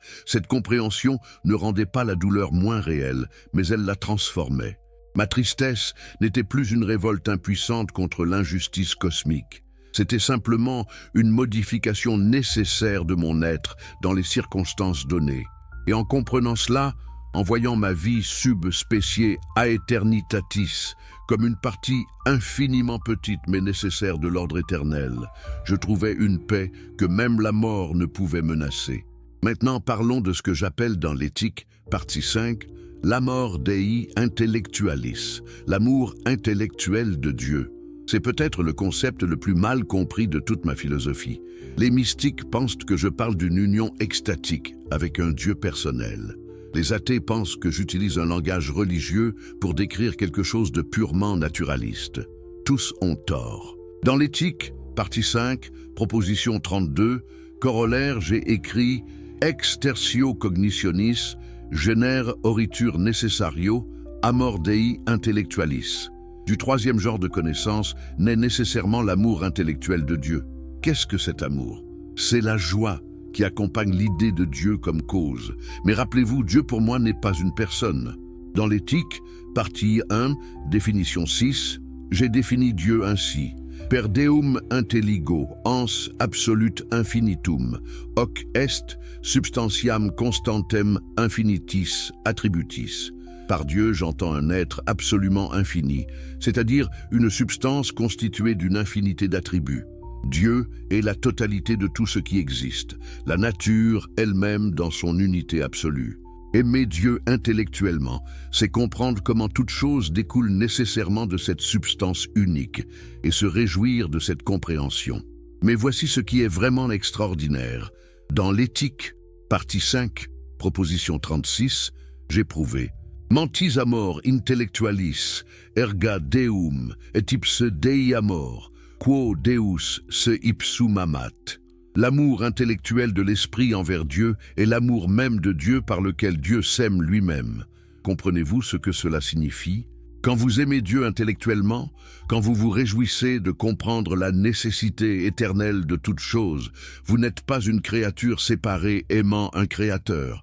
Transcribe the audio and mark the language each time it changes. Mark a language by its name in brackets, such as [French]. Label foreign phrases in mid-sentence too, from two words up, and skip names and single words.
[French] Cette compréhension ne rendait pas la douleur moins réelle, mais elle la transformait. Ma tristesse n'était plus une révolte impuissante contre l'injustice cosmique. C'était simplement une modification nécessaire de mon être dans les circonstances données. Et en comprenant cela, en voyant ma vie [Latin] sub specie aeternitatis [French] comme une partie infiniment petite mais nécessaire de l'ordre éternel, je trouvais une paix que même la mort ne pouvait menacer. Maintenant parlons de ce que j'appelle dans l'éthique, partie 5, [Latin] l'amor Dei intellectualis, [French] l'amour intellectuel de Dieu. C'est peut-être le concept le plus mal compris de toute ma philosophie. Les mystiques pensent que je parle d'une union extatique avec un Dieu personnel. Les athées pensent que j'utilise un langage religieux pour décrire quelque chose de purement naturaliste. Tous ont tort. Dans l'éthique, partie 5, proposition 32, corollaire, j'ai écrit « [Latin] Ex tertio cognitionis, genere oritur necessario, amor dei intellectualis ». [French] Du troisième genre de connaissance naît nécessairement l'amour intellectuel de Dieu. Qu'est-ce que cet amour? C'est la joie qui accompagne l'idée de Dieu comme cause. Mais rappelez-vous, Dieu pour moi n'est pas une personne. Dans l'éthique, partie 1, définition 6, j'ai défini Dieu ainsi. [Latin] Per deum intelligo, ans absolute infinitum, hoc est substantiam constantem infinitis attributis. [French] Par Dieu, j'entends un être absolument infini, c'est-à-dire une substance constituée d'une infinité d'attributs. Dieu est la totalité de tout ce qui existe, la nature elle-même dans son unité absolue. Aimer Dieu intellectuellement, c'est comprendre comment toute chose découle nécessairement de cette substance unique et se réjouir de cette compréhension. Mais voici ce qui est vraiment extraordinaire. Dans l'éthique, partie 5, proposition 36, j'ai prouvé [Latin] Mentis amor intellectualis, erga deum, et ipse dei amor, quo deus se ipsum amat. [French] L'amour intellectuel de l'esprit envers Dieu est l'amour même de Dieu par lequel Dieu s'aime lui-même. Comprenez-vous ce que cela signifie? Quand vous aimez Dieu intellectuellement, quand vous vous réjouissez de comprendre la nécessité éternelle de toute chose, vous n'êtes pas une créature séparée aimant un créateur.